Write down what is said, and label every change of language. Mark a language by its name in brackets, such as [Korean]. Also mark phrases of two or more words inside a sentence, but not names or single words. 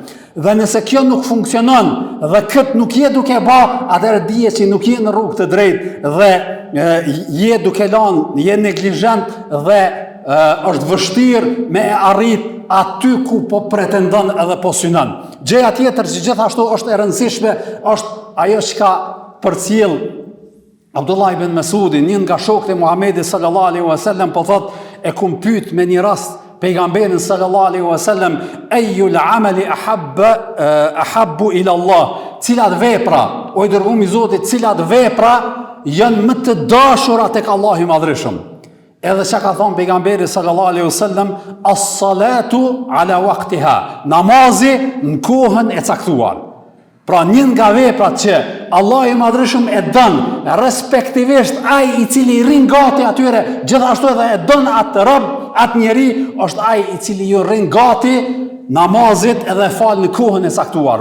[Albanian] Dhe nëse kjo nuk funksionon dhe këtë nuk je duke bë, atëherë dije që nuk je në rrugë të drejtë dhe je duke lënë, je neglizhent dhe është vështirë me arrit aty ku po pretendon edhe po synon. Gjëja tjetër që gjithashtu është e rëndësishme është ajo që ka përcjell Abdullah ibn Mesudi, një nga shokët e Muhamedit [Arabic] صلى الله عليه وسلم, [Albanian] po thot, e kum pyet me një rast pejgamberin [Arabic] صلى الله عليه وسلم, أي الأعمال أحب إلى الله, [Albanian] cilat vepra, o i dërguar i Zotit, cilat vepra janë më të dashura tek Allahu i madhreshëm. Edhe çka ka thonë pejgamberi [Arabic] صلى الله عليه وسلم, الصلاة على وقتها, [Albanian] namazi në kohën e caktuar. Pra një nga veprat që Allah i madhreshëm e dën, respektivisht ai i cili rrin gati atyre, gjithashtu edhe e dën atë rob, atë njeri, është ai i cili ju rrin gati namazit edhe fal në kohën e caktuar.